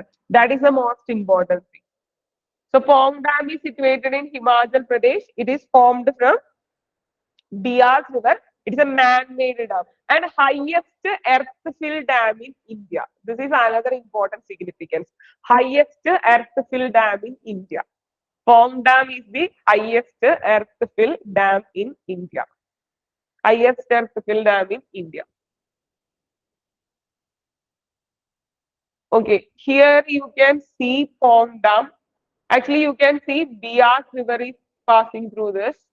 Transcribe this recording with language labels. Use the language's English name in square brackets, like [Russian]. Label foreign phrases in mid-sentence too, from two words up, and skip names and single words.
[English] That is the most important thing. So Pong Dam is situated in Himachal Pradesh. It is formed from Bias River. It is a man-made dam and highest earth-fill dam in India. This is another important significance. Highest earth-fill dam in India. Pong Dam is the highest earth-fill dam in India. Highest earth-fill dam in India. Okay, here you can see Pong Dam. Actually, you can see Bias River is passing through this.